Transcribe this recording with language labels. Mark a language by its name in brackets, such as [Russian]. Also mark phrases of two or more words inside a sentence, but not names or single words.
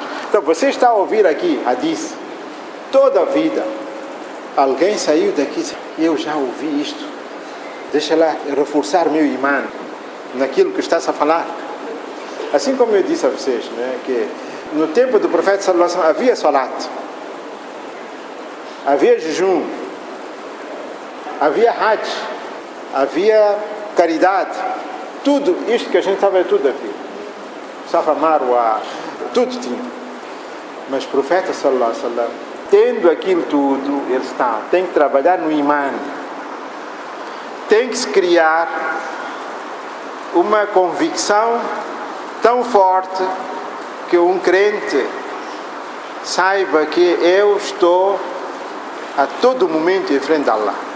[Portuguese] Então, você está a ouvir aqui, disse, toda a vida, alguém saiu daqui e eu já ouvi isto. Deixa lá reforçar meu imã naquilo que estás a falar. Assim como eu disse a vocês, né, que no tempo do profeta [Arabic] صلى الله عليه وسلم [Portuguese] havia salat. Havia jejum, havia hajj, havia caridade, tudo isto que a gente sabe, tudo aqui. Safa Marwa, tudo tinha. Mas o profeta [Arabic] صلى الله عليه وسلم, [Portuguese] tendo aquilo tudo, ele tem que trabalhar no imã, tem que se criar uma convicção tão forte que um crente saiba que eu estou a todo momento em frente a Allah.